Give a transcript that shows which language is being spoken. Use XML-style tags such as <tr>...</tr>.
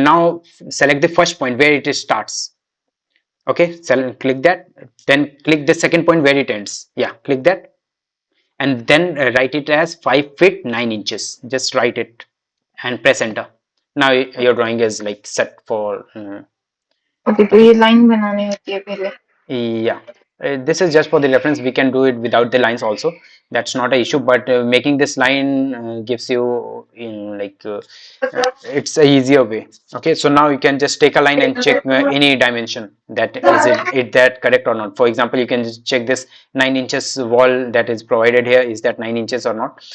<en>Now select the first point where it starts. Okay, so click that, then click the second point where it ends. Yeah, click that, and then write it as 5 feet 9 inches. Just write it and press enter. Now your drawing is like set for</en> <hi>okay तो ये line बनानी होती है पहले</hi> <en>yeah. This is just for the reference. We can do it without the lines also. That's not an issue. But making this line gives you in like it's a easier way. Okay, so now you can just take a line and check any dimension, that is it that correct or not. For example, you can just check this 9 inches wall that is provided here, is that 9 inches or not.</en>